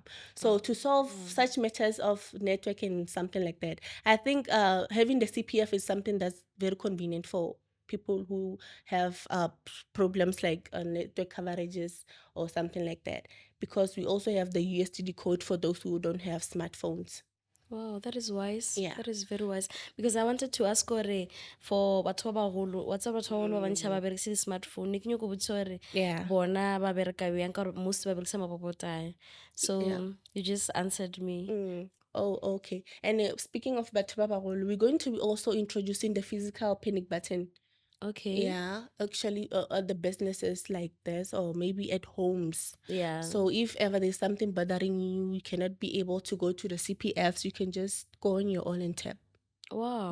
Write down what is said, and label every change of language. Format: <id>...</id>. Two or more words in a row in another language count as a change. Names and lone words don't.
<en>So to solve such matters of network and something like that, I think having the CPF is something that's very convenient for people who have problems like network coverages or something like that, because we also have the USTD code for those who don't have smartphones. Wow, that is wise. Yeah. That is very wise. Because I wanted to ask Ore for</en> <nso>batho ba bagolo,</nso> <en>what's up</en> <nso>batho ba bagolo ba bantšha ba berekisa smartphone. Ke nyoko botsa ore</nso> <en>Yeah.</en> <nso>bona ba bereka bjang ka gore most ba berekisa mapopotane.</nso> <en>So Yeah. you just answered me. Oh, okay. And speaking of</en> <nso>batho ba bagolo,</nso> <en>we're going to be also introducing the physical panic button. Okay. Yeah, actually, the businesses like this, or maybe at homes. Yeah. So if ever there's something bothering you, you cannot be able to go to the CPFs, you can just go on your own and tap. Wow.</en>